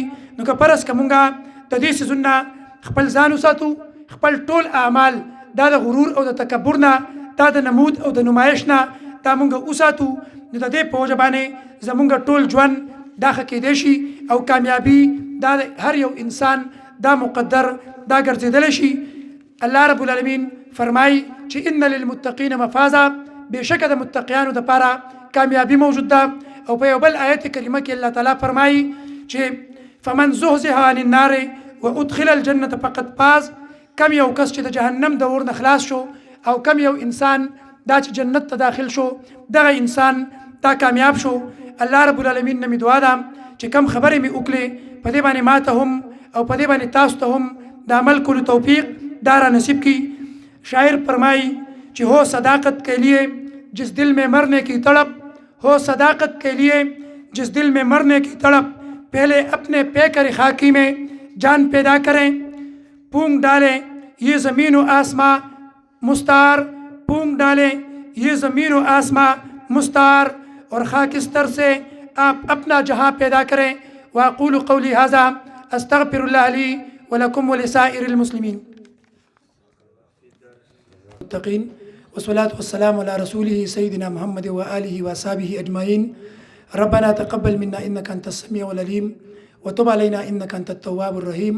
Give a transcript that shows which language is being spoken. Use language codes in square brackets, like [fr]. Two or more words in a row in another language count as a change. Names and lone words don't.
[ps] نو که فرض که مونږ د دې څیزونه خپل ځان وساتو، خپل ټول اعمال دا د غرور او د تکبر نه، دا د نمود او د نمایش نه دا مونږ وساتو، نو د دې په وجه باندې زمونږ ټول ژوند دا ښه کیدی شي او کامیابي دا هر یو انسان دا مقدر دا ګرځېدلی شي. الله [ar] رب العالمین [ps] فرمایي چې [ar] ان للمتقین مفازا، [ps] بېشکه د متقیانو دپاره کامیابي موجود ده. او په یو بل آیت کریمه کې الله تعالی فرمایي چې [ar] فمن زحزح عن النار وادخل الجنة فقد فاز. [ps] کم یو کس چې د جهنم د اور نه خلاص شو او کم یو انسان دا چې جنت ته داخل شو دغه انسان دا کامیاب شو. الله [ar] رب العالمین [ps] نه مې دعا ده چې کم خبرې مې وکړې په دې باندې ماته هم او په دې باندې تاسو ته هم د عمل کولو توفیق دا را نصیب کی. [ur] شاعر فرمائی کہ ہو صداقت کے لیے جس دل میں مرنے کی تڑپ، ہو صداقت کے لیے جس دل میں مرنے کی تڑپ، پہلے اپنے پیکر خاکی میں جان پیدا کریں، پونگ ڈالیں یہ زمین و آسماں مستعار، پونگ ڈالیں یہ زمین و آسماں مستعار، اور خاکستر سے آپ اپنا جہاں پیدا کریں. [ar] واقول قولی ھذا استغفر اللہ لی ولکم ولسائر المسلمین. المتقین والصلاة والسلام على رسوله سيدنا محمد وآله وصحبه أجمعين. ربنا تقبل منا إنك أنت السميع العليم وتب علينا إنك أنت التواب الرحيم.